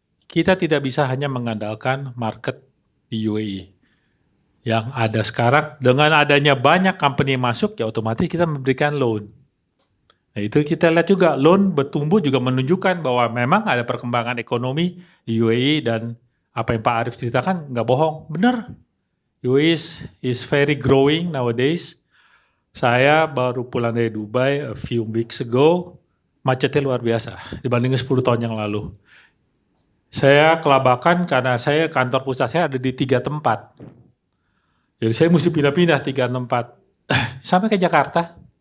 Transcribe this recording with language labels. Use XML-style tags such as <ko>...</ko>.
<id>Kita tidak bisa hanya mengandalkan market di UAE yang ada sekarang. Dengan adanya banyak company yang masuk, ya otomatis kita memberikan loan. Nah itu kita lihat juga, loan bertumbuh juga menunjukkan bahwa memang ada perkembangan ekonomi di UAE dan apa yang Pak Arief ceritakan nggak bohong, benar.</id> <en>UAE is very growing nowadays.</en> <id>Saya baru pulang dari Dubai</id> <en>a few weeks ago,</en> <id>macetnya luar biasa dibandingin 10 tahun yang lalu. Saya kelabakan karena kantor pusat saya ada di 3 tempat. Jadi saya mesti pindah-pindah 3 tempat. Sampai ke Jakarta.</id>